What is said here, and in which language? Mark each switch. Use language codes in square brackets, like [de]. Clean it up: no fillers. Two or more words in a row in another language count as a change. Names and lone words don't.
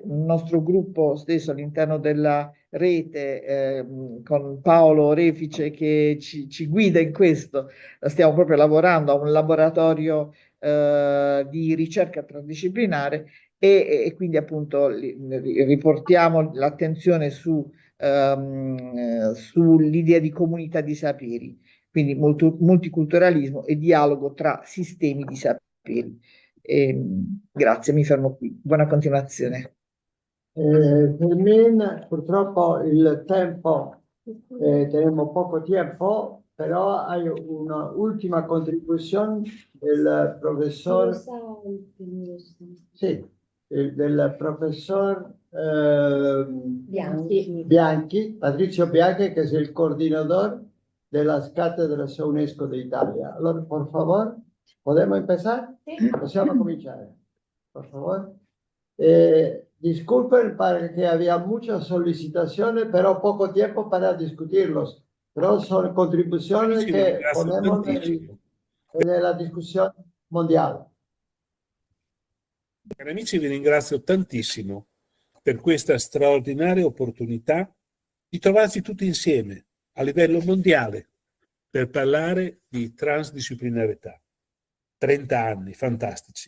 [it] Il nostro gruppo stesso all'interno della rete, con Paolo Orefice che ci guida in questo, stiamo proprio lavorando a un laboratorio di ricerca transdisciplinare e quindi appunto riportiamo l'attenzione sull'idea di comunità di saperi, quindi multiculturalismo e dialogo tra sistemi di saperi. Grazie, mi fermo qui. Buona continuazione. Per me, purtroppo il tempo, [es] tenemos poco tiempo, però hay una ultima contribución del profesor, sí, del profesor Bianchi, Patricio Bianchi, que es el coordinador de las cátedras UNESCO de Italia. Allora, por favor, ¿podemos empezar? Sí. [it] Possiamo cominciare, [es] por favor. Disculpen porque había muchas solicitaciones, pero poco tiempo para discutirlos. Pero son contribuciones que ponemos en la [it] discussione mondiale. Cari amici, vi ringrazio tantissimo per questa straordinaria opportunità di trovarci tutti insieme a livello mondiale per parlare di transdisciplinarietà. 30 anni fantastici.